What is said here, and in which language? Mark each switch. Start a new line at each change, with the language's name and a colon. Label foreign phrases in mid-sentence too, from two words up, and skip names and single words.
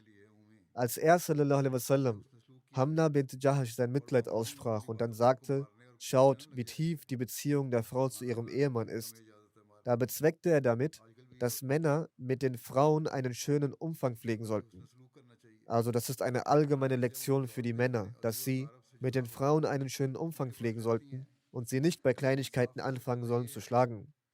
German: Als er
Arabic: صلى الله عليه وسلم
German: Hamna bint Jahash sein Mitleid aussprach und dann sagte, schaut, wie tief die Beziehung der Frau zu ihrem Ehemann ist, da bezweckte er damit, dass Männer mit den Frauen einen schönen Umfang pflegen sollten. Also das ist eine allgemeine Lektion für die Männer, dass sie mit den Frauen einen schönen Umfang pflegen sollten und sie nicht bei Kleinigkeiten anfangen sollen zu schlagen.